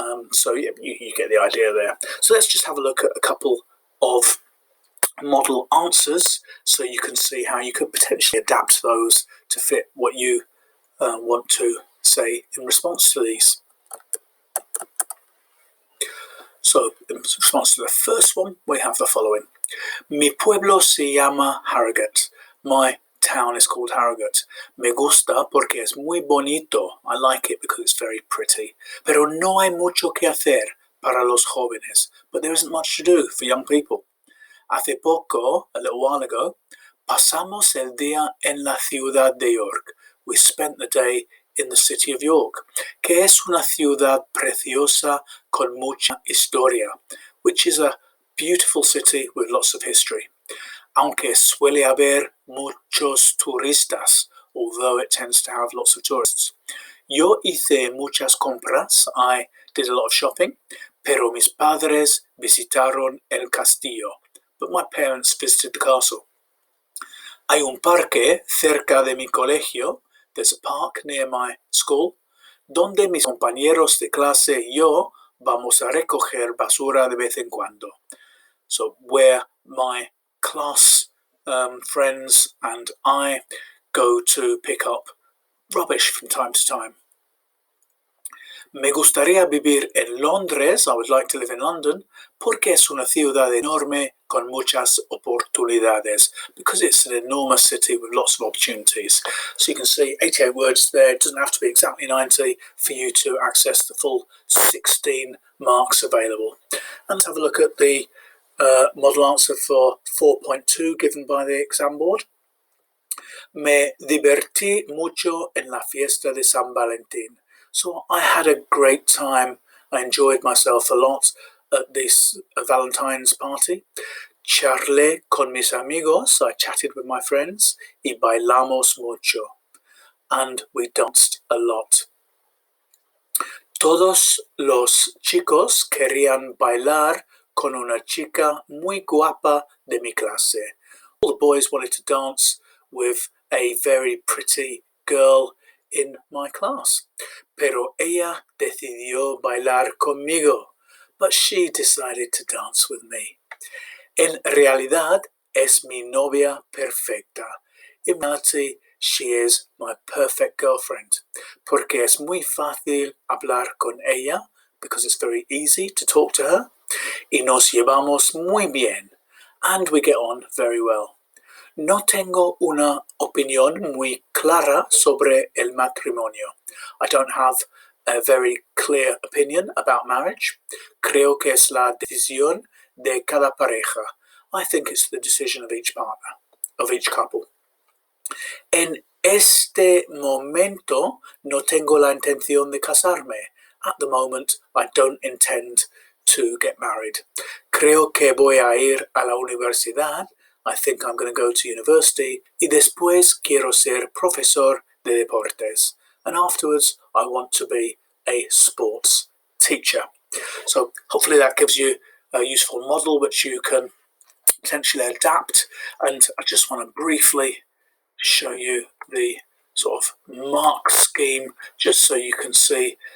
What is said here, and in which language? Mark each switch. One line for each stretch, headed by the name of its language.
English: So yeah, you get the idea there. So let's just have a look at a couple of model answers so you can see how you could potentially adapt those to fit what you want to say in response to these. So in response to the first one, we have the following.
Spanish: Mi pueblo se llama Harrogate.
English: My town is called Harrogate.
Spanish: Me gusta porque es muy bonito.
English: I like it because it's very pretty.
Spanish: Pero no hay mucho que hacer para los jóvenes.
English: But there isn't much to do for young people.
Spanish: Hace poco,
English: a little while ago,
Spanish: pasamos el día en la ciudad de York.
English: We spent the day in the city of York,
Spanish: que es una ciudad preciosa con mucha historia,
English: which is a beautiful city with lots of history.
Spanish: Aunque suele haber muchos turistas,
English: although it tends to have lots of tourists.
Spanish: Yo hice muchas compras,
English: I did a lot of shopping,
Spanish: pero mis padres visitaron el castillo,
English: but my parents visited the castle.
Spanish: Hay un parque cerca de mi colegio,
English: there's a park near my school,
Spanish: donde mis compañeros de clase y yo vamos a recoger basura de vez en cuando.
English: So where my class friends and I go to pick up rubbish from time to time.
Spanish: Me gustaría vivir en Londres,
English: I would like to live in London,
Spanish: porque es una ciudad enorme con muchas oportunidades,
English: because it's an enormous city with lots of opportunities. So you can see 88 words there, it doesn't have to be exactly 90 for you to access the full 16 marks available. And let's have a look at the model answer for 4.2 given by the exam board.
Spanish: Me divertí mucho en la fiesta de San Valentin.
English: So I had a great time. I enjoyed myself a lot at this Valentine's party.
Spanish: Charlé con mis amigos.
English: I chatted with my friends.
Spanish: Y bailamos mucho.
English: And we danced a lot.
Spanish: Todos los chicos querían bailar con una chica muy guapa de mi clase.
English: All the boys wanted to dance with a very pretty girl in my class.
Spanish: Pero ella decidió bailar conmigo.
English: But she decided to dance with me.
Spanish: En realidad, es mi novia perfecta.
English: In reality, she is my perfect girlfriend.
Spanish: Porque es muy fácil hablar con ella,
English: because it's very easy to talk to her.
Spanish: Y nos llevamos muy bien.
English: And we get on very well.
Spanish: No tengo una opinión muy clara sobre el matrimonio.
English: I don't have a very clear opinion about marriage.
Spanish: Creo que es la decisión de cada pareja.
English: I think it's the decision of each partner, of each couple.
Spanish: En este momento no tengo la intención de casarme.
English: At the moment, I don't intend to get married.
Spanish: Creo que voy a ir a la universidad.
English: I think I'm going to go to university.
Spanish: Y después quiero ser profesor de deportes.
English: And afterwards, I want to be a sports teacher. So hopefully that gives you a useful model which you can potentially adapt. And I just want to briefly show you the sort of mark scheme, just so you can see.